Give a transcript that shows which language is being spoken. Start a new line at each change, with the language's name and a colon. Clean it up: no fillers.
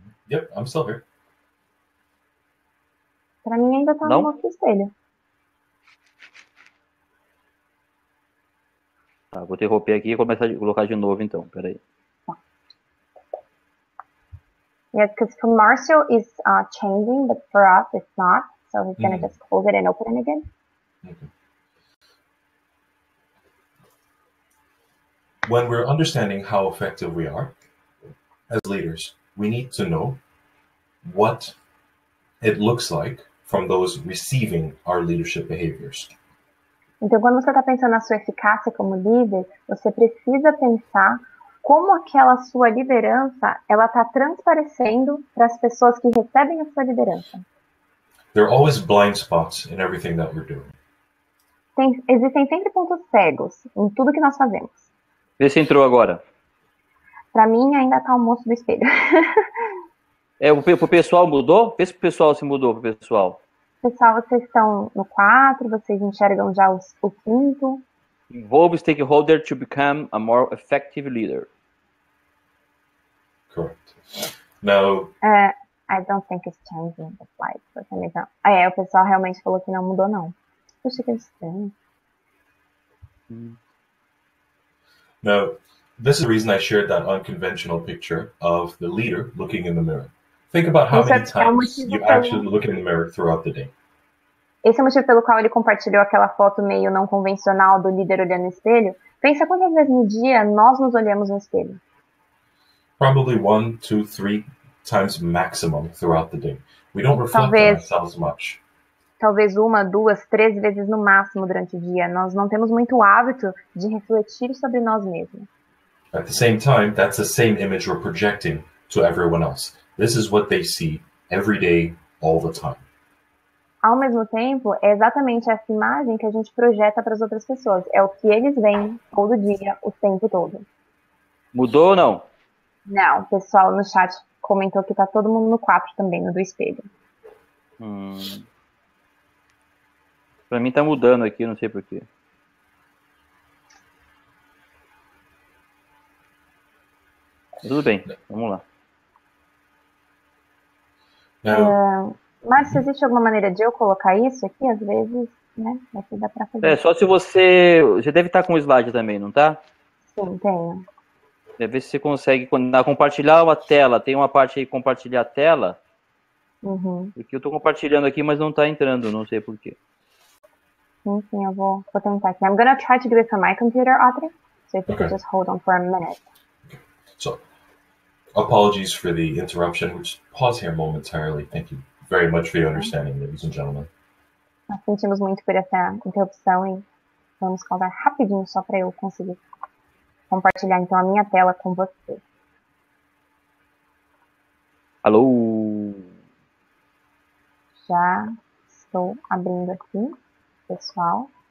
English: Yep, I'm still here.
Portuguese: Pra mim ainda tá no moço do espelho. Tá, vou interromper aqui e começar a colocar de novo então, peraí.
English: Yes, because for Marcio is changing, but for us it's not. So he's going to just close it and open it again. Okay. When we're understanding how effective we are as leaders, we need to know what it looks like from those receiving our leadership behaviors.
Portuguese: Então, quando você está pensando na sua eficácia como líder, você precisa pensar como aquela sua liderança ela está transparecendo para as pessoas que recebem a sua liderança.
English: There are always blind spots in everything that we're doing.
Portuguese: Existem sempre pontos cegos em tudo que nós fazemos. Vê se entrou agora. Para mim, ainda está o moço do espelho. O pessoal mudou? Vê se o pessoal se mudou pro pessoal. Pessoal, vocês estão no 4, vocês enxergam já o 5.
English: Involve stakeholder to become a more effective leader. Correct. Now, I don't think it's changing the slide for some reason.
Portuguese: O pessoal realmente falou que não mudou, não. Puxa, que estranho.
English: Now, this is the reason I shared that unconventional picture of the leader looking in the mirror. Think about how many times you actually look in the mirror throughout the day.
Portuguese: Esse é o motivo pelo qual ele compartilhou aquela foto meio não convencional do líder olhando no espelho. Pensa quantas vezes no dia nós nos olhamos no espelho.
English: Probably 1, 2, 3 times maximum throughout the day. We don't reflect on ourselves much.
Portuguese: Talvez 1, 2, 3 vezes no máximo durante o dia. Nós não temos muito hábito de refletir sobre nós mesmos.
English: At the same time, that's the same image we're projecting to everyone else. This is what they see every day, all the time.
Portuguese: Ao mesmo tempo, é exatamente essa imagem que a gente projeta para as outras pessoas. É o que eles veem todo dia, o tempo todo. Mudou ou não? Não, o pessoal no chat comentou que tá todo mundo no 4 também, no do espelho. Pra mim tá mudando aqui, não sei porquê. Tudo bem, vamos lá. Mas se existe alguma maneira de eu colocar isso aqui, às vezes, né? Aqui dá pra fazer. Só se você... Você deve estar com o slide também, não tá? Sim, tenho. Deve ver se você consegue compartilhar uma tela. Tem uma parte aí, compartilhar a tela. Porque eu tô compartilhando aqui, mas não tá entrando, não sei porquê. Sim, eu vou tentar aqui.
English: I'm gonna try to do it from my computer, Audrey. So if you could just hold on for a minute. So, apologies for the interruption. We'll just pause here momentarily. Thank you very much for your understanding, ladies and gentlemen.
Portuguese: Nós sentimos muito por essa interrupção e vamos pausar rapidinho só para eu conseguir compartilhar então a minha tela com você. Alô? Já estou abrindo aqui, pessoal.